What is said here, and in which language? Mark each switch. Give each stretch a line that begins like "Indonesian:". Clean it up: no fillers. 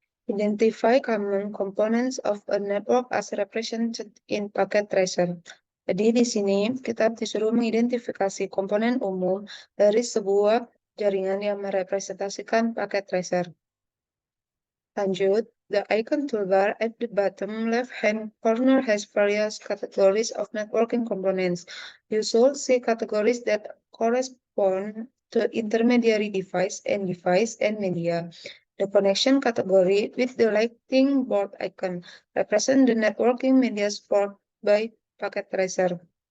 English: Identify common components of a network as represented in packet tracer.
Indonesian: Jadi di sini kita disuruh mengidentifikasi komponen umum dari sebuah jaringan yang merepresentasikan packet tracer. Lanjut,
English: the icon toolbar at the bottom left-hand corner has various categories of networking components. You should see categories that correspond to intermediary device and media. The connection category with the lighting board icon represents the networking media support by packet tracer.